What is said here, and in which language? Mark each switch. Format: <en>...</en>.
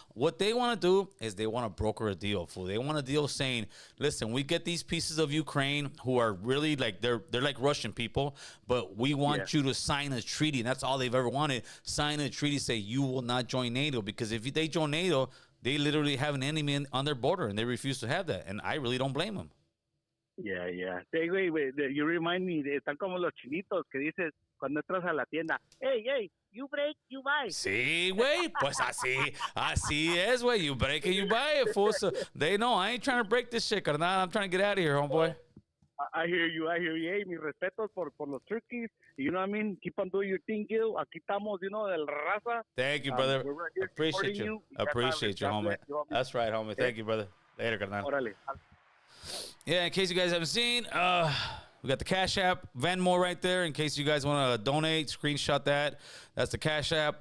<en>What they want to do is they want to broker a deal, fool. They want a deal saying, listen, we get these pieces of Ukraine who are really like they're like Russian people, but we want you to sign a treaty, and that's all they've ever wanted. Sign a treaty, say you will not join NATO, because if they join NATO, they literally have an enemy on their border, and they refuse to have that. And I really don't blame them. Yeah.</en> <es>Hey, güey, you remind me, están como los chinitos que dices cuando entras a la tienda, hey, you break, you buy. Sí, güey, pues así es, güey.</es> <en>You break it, you buy it, fool. So they know I ain't trying to break this shit, carnal. I'm trying to get out of here, homeboy. I hear you.</en> <es>Hey, mis respetos por los turkeys.</es> <en>You know what I mean? Keep on doing your thing, Gil.</en> <es>Aquí estamos, del raza.</es> <en>Thank you, brother. We're right here Appreciate you. Appreciate you, homie. That's right, homie. Thank you, brother. Later, carnal.</en> <es>Órale.</es> <en>Yeah, in case you guys haven't seen, we got the Cash App, Venmo right there. In case you guys want to donate, screenshot that. That's the Cash App.</en>